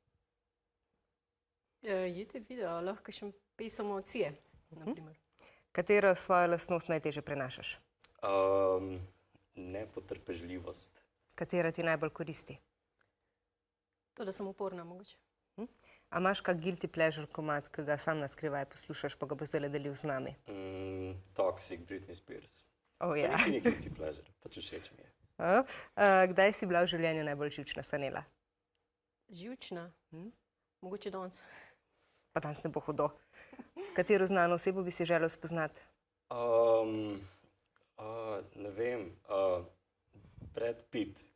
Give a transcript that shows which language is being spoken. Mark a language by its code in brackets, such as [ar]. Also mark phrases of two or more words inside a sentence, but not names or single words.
[sl] YouTube video, lahko še pesem od Cije, naprimer. Katero svojo lastnost najtežje prenašaš? Nepotrpežljivost. Katera ti najbolj koristi? To, da sem uporna, mogoče. A imaš kak [en] guilty pleasure [sl] komad, ki ga sam na skrivaj poslušaš, pa ga bo zdaj delil z nami? Toxic Britney Spears. Oh, ja. Pa ni [en] guilty pleasure, [sl] pač všeč mi je. Kdaj si bila v življenju najbolj živčna, Sanela? Živčna? Mogoče danes. Pa danes ne bo hudo. Katero znano osebo bi si želel spoznati? Ne vem. Brad Pitt.